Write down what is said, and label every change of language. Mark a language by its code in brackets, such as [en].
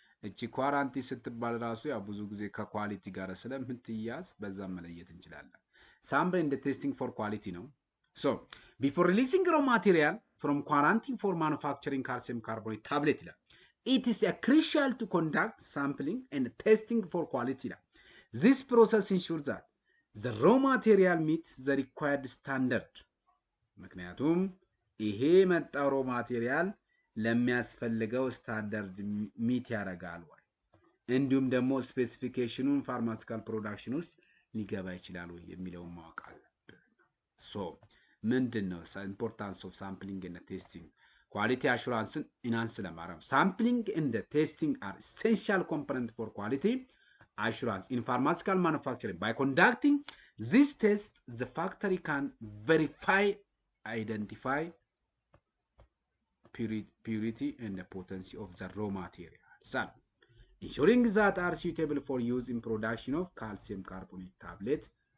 [am] እቺ ኳራንቲ ስትባል ራሱ ያው ብዙ ጊዜ ከኳሊቲ ጋር ስለምትያዝ በዛ መለየት እንችላለን። ሳምፕል እንደ ቴስቲንግ ፎር ኳሊቲ ነው። [en] So, before releasing raw material from quarantine for manufacturing calcium carbonate tablet, it is crucial to conduct sampling and testing for quality. This process ensures that the raw material meets the required standard. [am] ምክንያቱም ይሄ መጣው raw material ለሚያስፈልገው ስታንዳርድ ሚት ያደርጋል ወይ እንዲሁም ደግሞ ስፔሲፊኬሽኑን ፋርማሲካል ፕሮዳክሽን ውስጥ ሊገባ ይችላል ወይ የሚለውን ማወቅ አለብን። ሶ ምንድነው ኢምፖርታንስ ኦፍ ሳምፕሊንግ ኤንድ ቴስቲንግ ኳሊቲ አሹራንስን ኢንሃንስ ለማድረግ ሳምፕሊንግ ኤንድ ቴስቲንግ አር ኤሴንሻል ኮምፖነንት ፎር ኳሊቲ [en] assurance in pharmaceutical manufacturing. By conducting this test, the factory can verify, identify purity and the potency of the raw material. So, ensuring that are suitable for use in production of calcium carbonate tablet.